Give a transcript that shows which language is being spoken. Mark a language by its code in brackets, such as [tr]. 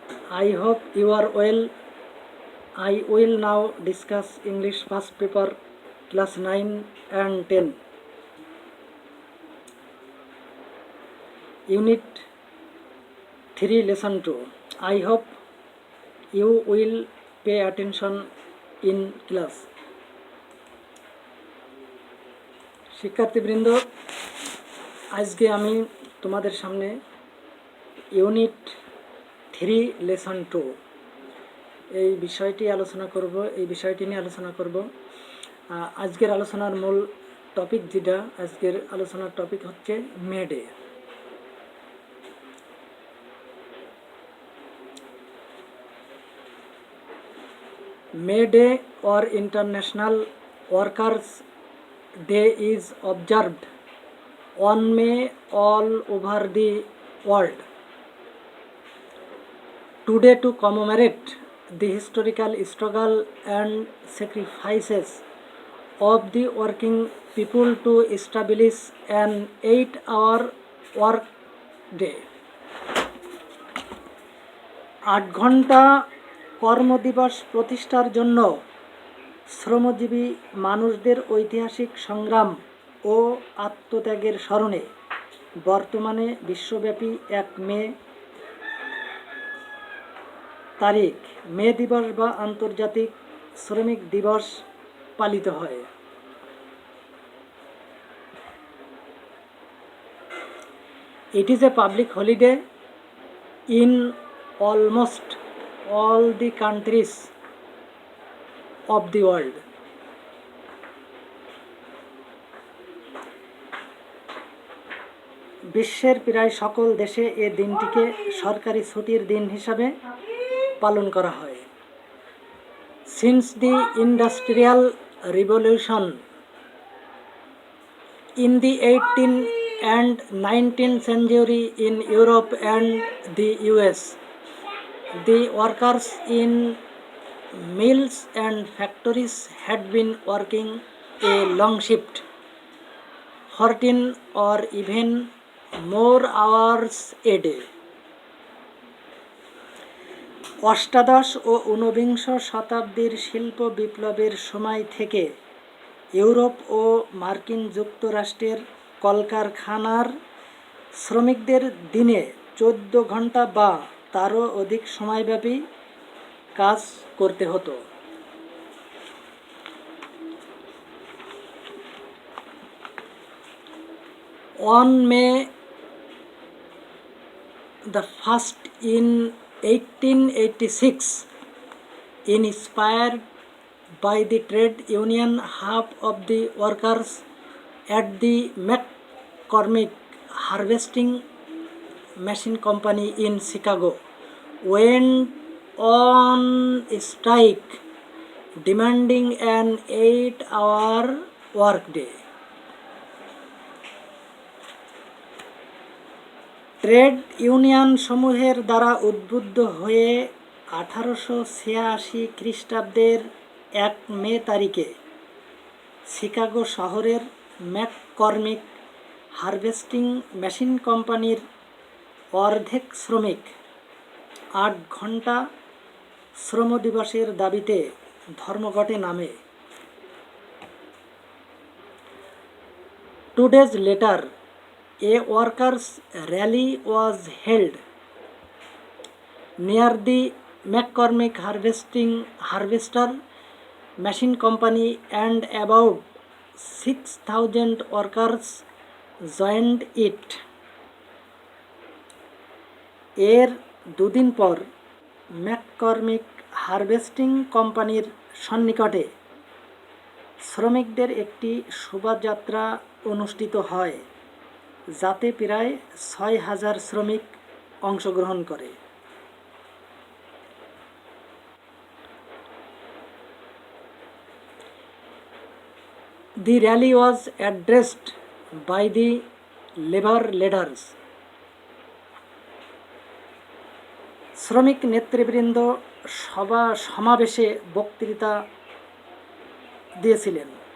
[en] I hope you are well. I will now discuss English first paper, class 9 and 10. Unit 3, lesson 2. I hope you will pay attention in class. [bn] শিক্ষার্থীবৃন্দ, আজকে আমি তোমাদের সামনে unit 3 lesson 2 এই বিষয়টি নিয়ে আলোচনা করব। আজকের আলোচনার মূল টপিক আজকের আলোচনার টপিক হচ্ছে May Day. [en] May Day or International Workers' Day is observed on May all over the world. Today, to commemorate the historical struggle and sacrifices of the working people to establish an 8-hour work day. [bn] 8 ঘন্টা কর্মদিবস প্রতিষ্ঠার জন্য শ্রমজীবী মানুষদের ঐতিহাসিক সংগ্রাম ও আত্মত্যাগের স্মরণে বর্তমানে বিশ্বব্যাপী 1 মে তারিখ মে দিবস বা আন্তর্জাতিক শ্রমিক দিবস পালিত হয়। [en] It is a public holiday in almost all the countries of the world. [bn] বিশ্বের প্রায় সকল দেশে এই দিনটিকে সরকারি ছুটির দিন হিসাবে পালন করা হয়। [en] Since the Industrial Revolution in the 18th and 19th century in Europe and the US, the workers in mills and factories had been working a long shift, 14 or even more hours a day. [bn] অষ্টাদশ ও ঊনবিংশ শতাব্দীর শিল্প বিপ্লবের সময় থেকে Europe ও মার্কিন যুক্তরাষ্ট্রের কলকারখানার শ্রমিকদের দিনে 14 ঘন্টা বা তারও অধিক সময়ব্যাপী কাজ করতে হতো। [en] On May the 1st in 1886, inspired by the trade union half of the workers at the McCormick Harvesting Machine Company in Chicago went on strike, demanding an 8-hour workday. [bn] Trade union সমূহের দ্বারা উদ্বুদ্ধ হয়ে 1886 খ্রিস্টাব্দের 1 মে তারিখে Chicago শহরের McCormick harvesting machine কোম্পানির অর্ধেক শ্রমিক 8 ঘন্টা শ্রম দিবসের দাবিতে ধর্মঘটে নামে। [en] 2 days later, a workers' rally was held near the McCormick Harvester Machine Company and about 6,000 workers joined it. [bn] এর 2 দিন পর ম্যাককর্মিক হারভেস্টিং কোম্পানির সন্নিকটে শ্রমিকদের একটি শোভাযাত্রা অনুষ্ঠিত হয়, যাতে প্রায় 6,000 শ্রমিক অংশগ্রহণ করে। [en] The rally was addressed by the labor leaders. [bn] শ্রমিক নেতৃবৃন্দ সমাবেশে বক্তৃতা দিয়েছিলেন।